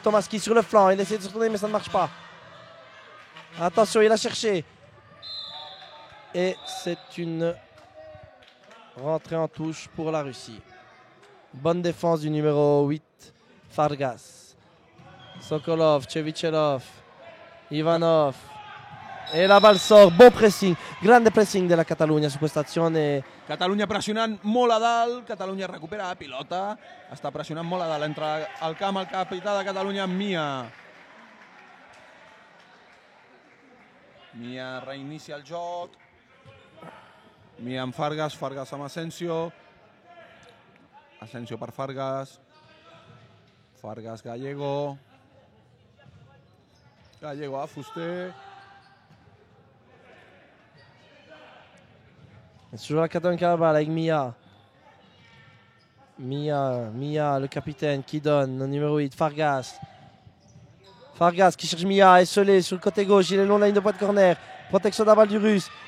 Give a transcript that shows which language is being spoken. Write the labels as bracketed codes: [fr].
[fr] Tomaschi sur le flanc. Il essaie de se retourner mais ça ne marche pas. Attention, il a cherché. Et c'est une rentrée en touche pour la Russie. Bonne défense du numéro 8, Fargas. Sokolov, Chevichelov, Ivanov. [it] E [fr] la balle sort, bon pressing, [it] grande pressing della Catalunya su questa azione. [ca] Catalunya pressionant molt a dalt, Catalunya recupera la pilota, està pressionant molt a dalt, entra al camp el capità de Catalunya, Mia. Mia reinicia el joc, Mia amb Fargas, Fargas amb Asensio, Asensio per Fargas, Fargas Gallego, Gallego a Fuster. [fr] C'est toujours la Catalogne qui a la balle avec Mia. Mia, le capitaine qui donne, le numéro 8, Fargas. Fargas qui cherche Mia, esselé sur le côté gauche, il est long de la ligne de pointe corner. Protection de la balle du Russe.